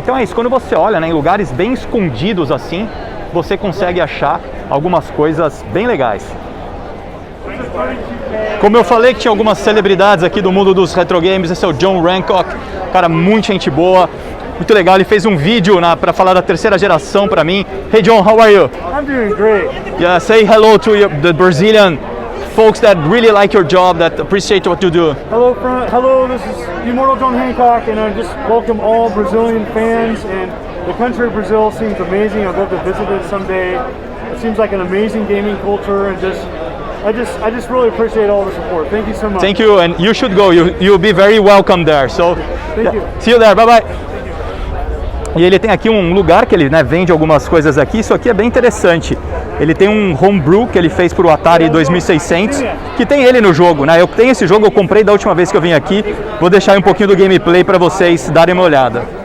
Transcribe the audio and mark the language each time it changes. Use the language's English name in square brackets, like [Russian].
[Portuguese] Então é isso, quando você olha, né, em lugares bem escondidos assim, você consegue achar algumas coisas bem legais. Como eu falei que tinha algumas celebridades aqui do mundo dos retro games, esse é o John Hancock, cara, muita gente boa, muito legal. Ele fez um vídeo para falar da terceira geração para mim. [English] Hey John, how are you? I'm doing great. Yeah, say hello to the Brazilian folks that really like your job, that appreciate what you do. Hello, this is Immortal John Hancock, and I just welcome all Brazilian fans. And the country of Brazil seems amazing. I'd love to visit it someday. It seems like an amazing gaming culture, and I just really appreciate all the support. Thank you so much. Thank you, and you should go. You'll be very welcome there. So, Thank you. See you there. Bye bye. [Portuguese] E ele tem aqui um lugar que ele, né, vende algumas coisas aqui. Isso aqui é bem interessante. Ele tem um homebrew que ele fez para o Atari 2600, que tem ele no jogo, né? Eu tenho esse jogo, eu comprei da última vez que eu vim aqui. Vou deixar aí um pouquinho do gameplay para vocês darem uma olhada.